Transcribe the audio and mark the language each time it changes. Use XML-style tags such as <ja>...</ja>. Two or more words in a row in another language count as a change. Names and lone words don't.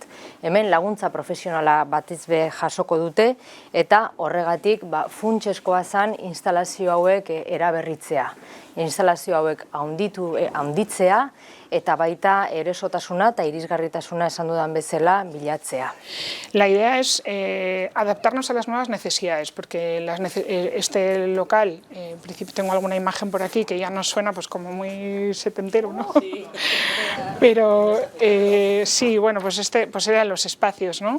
<eu>Hemen laguntza profesionala batez be jasoko dute eta horregatik funtseskoa zen instalazio hauek eraberritzea. Instalazio hauek handitzea eta baita erosotasuna eta irisgarritasuna esan dudan bezala bilatzea.</eu> <es>La idea es adaptarnos a las nuevas necesidades, porque este local, en principio tengo alguna imagen por aquí que ya nos suena pues como muy setentero, ¿no? Sí. Pero sí, bueno, pues eran los espacios, ¿no?</es>